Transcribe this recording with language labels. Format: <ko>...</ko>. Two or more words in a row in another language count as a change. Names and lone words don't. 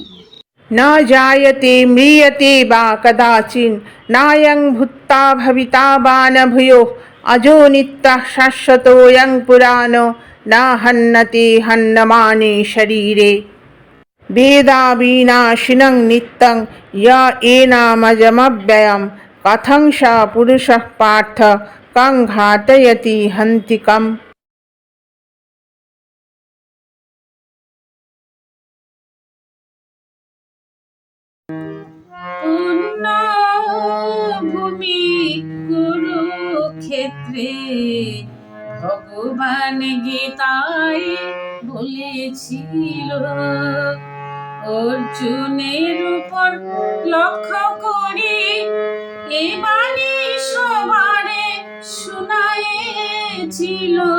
<sa>न जायते म्रियते वा कदाचिन्, नायं भूत्वा भविता वा न भूयोः, अजो नित्यः शाश्वतोऽयं पुराणो, न हन्यते हन्यमाने शरीरे। वेदाविनाशिनं नित्यं य एनामजमव्ययं, कथं स पुरुषः पार्थ कं घातयति हन्तिकम्।</sa> <bn>পুণ্যভূমি কুরুক্ষেত্রে ভগবান গীতায় বলেছিল, অর্জুনের উপর লক্ষ্য করে এ বাণী সবারে শুনায়েছিল।</bn>